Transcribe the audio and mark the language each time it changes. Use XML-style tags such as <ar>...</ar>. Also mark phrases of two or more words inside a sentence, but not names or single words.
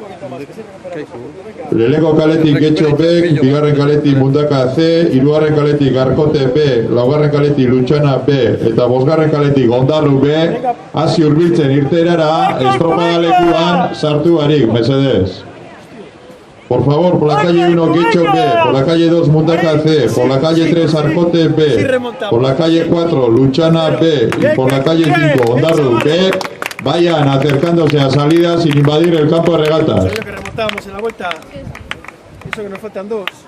<eu>Lehenengo kaletik Getxo B, bigarren kaletik Mundaka C, hirugarren kaletik Arkote B, laugarren kaletik Lutxana B, eta bosgarren kaletik Ondarru B, hasi hurbiltzen irteerara, estropada lekuan sartu barik, mesedez.</eu> <es>Por favor, por la calle 1 Getxo B, por la calle 2 Mundaka C, por la calle 3 Arkote B, por la calle 4 Lutxana B y por la calle 5 Ondarru B, vayan acercándose a salida sin invadir el campo de regatas. Que remontábamos en la vuelta, eso que nos faltan dos.</es>